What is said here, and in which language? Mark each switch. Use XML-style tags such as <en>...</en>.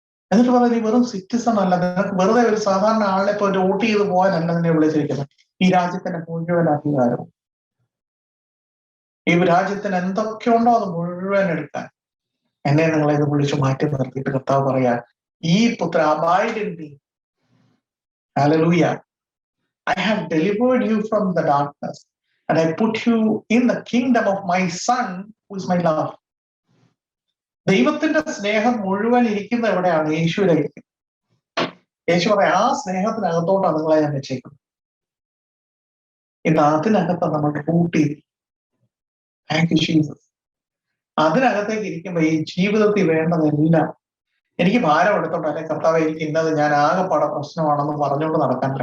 <ml>എന്നിട്ട് പറയാം നീ വെറും സിറ്റിസൺ അല്ല, നിനക്ക് വെറുതെ ഒരു സാധാരണ ആളെ ഇപ്പോൾ വോട്ട് ചെയ്ത് പോകാനല്ല നിന്നെ വിളിച്ചിരിക്കുന്നത്. ഈ രാജ്യത്തിന്റെ മുഴുവൻ അധികാരവും, ഈ രാജ്യത്തിന് എന്തൊക്കെയുണ്ടോ അത് മുഴുവൻ എടുക്കാൻ എന്നെ നിങ്ങളെ ഇത് വിളിച്ചു മാറ്റി നിർത്തിയിട്ട് കർത്താവ് പറയാ, ഈ പുത്ര</ml> <en>Abide in me.</en> <ml>Hallelujah.</ml> <en>I have delivered you from the darkness and I put you in the kingdom of my son who is my love.</en> <ml>ദൈവത്തിന്റെ സ്നേഹം മുഴുവൻ ഇരിക്കുന്ന എവിടെയാണ്? യേശുവിലേക്ക്. യേശു പറയാം ആ സ്നേഹത്തിനകത്തോട്ടാണ് നിങ്ങളെ ഞാൻ വെച്ചേക്കുന്നത്. ഇന്ന് അതിനകത്ത് നമ്മൾ കൂട്ടി.</ml> <en>Thank you Jesus.</en> <ml>അതിനകത്തേക്ക് ഇരിക്കുമ്പോ ഈ ജീവിതത്തിൽ വേണ്ടതെല്ലാം എനിക്ക് ഭാരം എടുത്തോണ്ട് അല്ലെ കർത്താവ് എനിക്ക് ഇന്നത് ഞാൻ ആകെപ്പാടെ പ്രശ്നമാണെന്ന് പറഞ്ഞുകൊണ്ട് നടക്കാനില്ല.</ml>